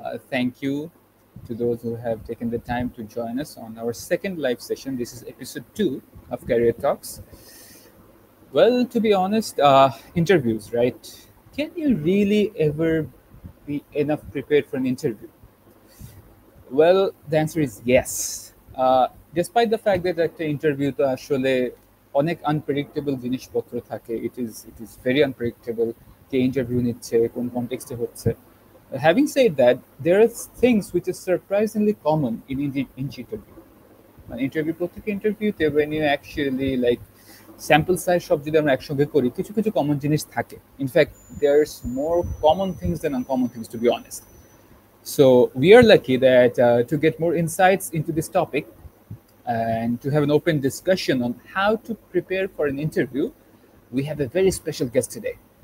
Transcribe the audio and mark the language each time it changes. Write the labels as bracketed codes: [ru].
[en] Thank you to those who have taken the time to join us on our second live session. This is episode 2 of Career Talks. Well, to be honest, interviews, right? Can you really ever be enough prepared for an interview? Well, the answer is yes. Despite the fact that [bn] একটা ইন্টারভিউতে আসলে অনেক unpredictable জিনিসপত্র থাকে, [en] it is very unpredictable [bn] K interview নিচ্ছে, কোন কনটেক্সটে হচ্ছে. [en] Having said that, there are things which is surprisingly common in interview. [bn] মানে ইন্টারভিউ প্রত্যেক ইন্টারভিউতে [en] when you actually like [bn] sample size সব যদি আমরা একসঙ্গে করি কিছু কিছু কমন জিনিস থাকে. [en] In fact there's more common things than uncommon things, to be honest. So we are lucky that to get more insights into this topic and to have an open discussion on how to prepare for an interview, we have a very special guest today.